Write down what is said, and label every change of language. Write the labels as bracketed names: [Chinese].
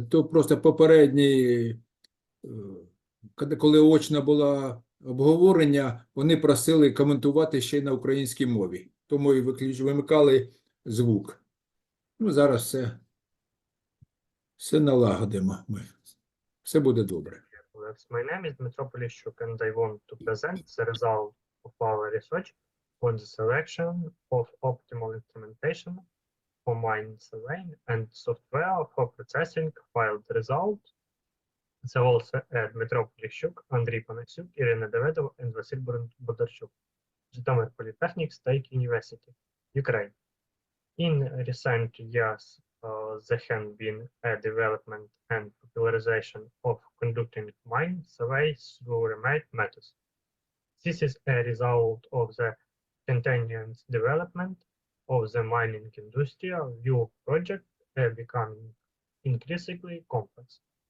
[Ukrainian] То просто попередній, коли очно було обговорення, вони просили коментувати ще й на українській мові. Тому і вимикали звук. Ну, зараз все налагодимо ми. Все буде добре. [English] My name is Dmitro Polishchuk, and I want to present the result of our research on the selection of optimal instrumentation for mine surveying and software for processing filed results. [Ukrainian] Це [English] also Дмитро Поліщук, Андрій Панасюк, Ірина Давидова and Василь Бондарчук. Житомир Polytechnic State University, Ukraine. In recent years, there has been a development and popularization of conducting mine surveys through remote methods. This is a result of the continuous development of the mining industry, with projects becoming increasingly complex.